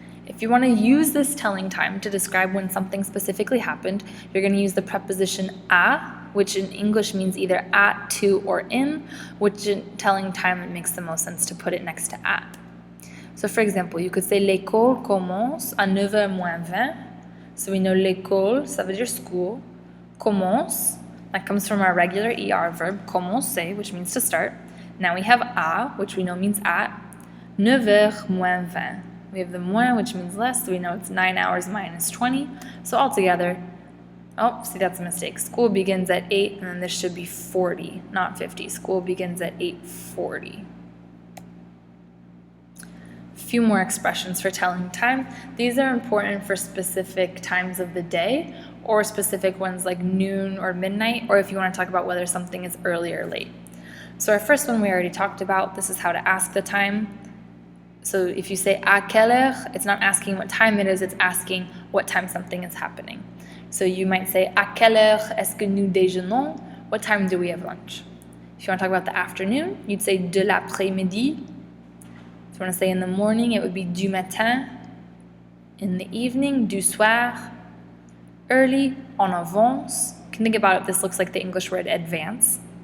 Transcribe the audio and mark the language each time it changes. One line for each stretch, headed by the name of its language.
English: If you want to use this telling time to describe when something specifically happened, you're going to use the preposition à, which in English means either at, to, or in, which in telling time it makes the most sense to put it next to at. So for example, you could say
French: l'école commence à 9h moins 20.
English: So we know
French: l'école, ça veut dire
English: school. Commence, that comes from our regular ER verb, commencer, which means to start. Now we have à, which we know means at.
French: 9h moins 20.
English: We have the moins, which means less, so we know it's 9 hours minus 20. So altogether, oh, see, that's a mistake. School begins at 8, and then this should be 40, not 50. School begins at 8:40. Few more expressions for telling time. These are important for specific times of the day, or specific ones like noon or midnight, or if you want to talk about whether something is early or late. So our first one we already talked about. This is how to ask the time. So if you say
French: à quelle heure,
English: it's not asking what time it is, it's asking what time something is happening. So you might say
French: à quelle heure est-ce que nous déjeunons?
English: What time do we have lunch? If you want to talk about the afternoon, you'd say
French: de l'après-midi.
English: If you want to say in the morning, it would be
French: du matin.
English: In the evening,
French: du soir.
English: Early,
French: en avance.
English: You can think about it, this looks like the English word advance.